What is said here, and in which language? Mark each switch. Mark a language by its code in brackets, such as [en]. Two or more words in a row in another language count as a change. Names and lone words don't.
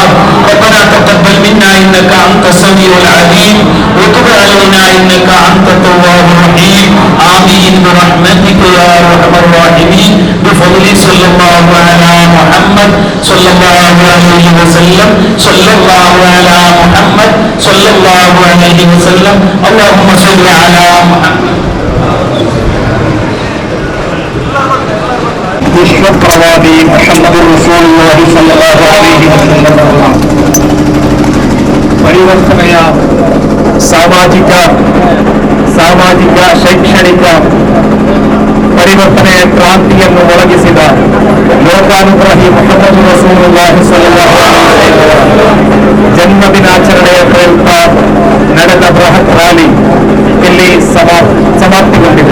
[ar] ربنا تقبل منا إنك أنت السميع العليم وتب علينا إنك أنت التواب الرحيم. آمين برحمتك يا أرحم الراحمين بفضل صلى الله على محمد صلى الله عليه وسلم صلى الله على محمد صلى الله عليه وسلم. اللهم صل على محمد. [kn] ವಿಶ್ವಪ್ರವಾದಿ ಮೊಹಮ್ಮದ್ [ar] رسول الله صلى الله عليه وسلم [kn] ಪರಿವರ್ತನೆಯ ಸಾಮಾಜಿಕ ಶೈಕ್ಷಣಿಕ ಪರಿವರ್ತನೆಯ ಕ್ರಾಂತಿಯನ್ನು ಒಳಗಿಸಿದ ಲೋಕಾನುಗ್ರಹಿ ಮೊಹಮ್ಮದ್ [ar] رسول الله صلى الله عليه وسلم [kn] ಜನ್ಮದಿನಾಚರಣೆಯ ಪ್ರಯುಕ್ತ ನಡೆದ ಬೃಹತ್ ರ್ಯಾಲಿ ಇಲ್ಲಿ ಸಮಾಪ್ತಿಗೊಂಡಿದೆ.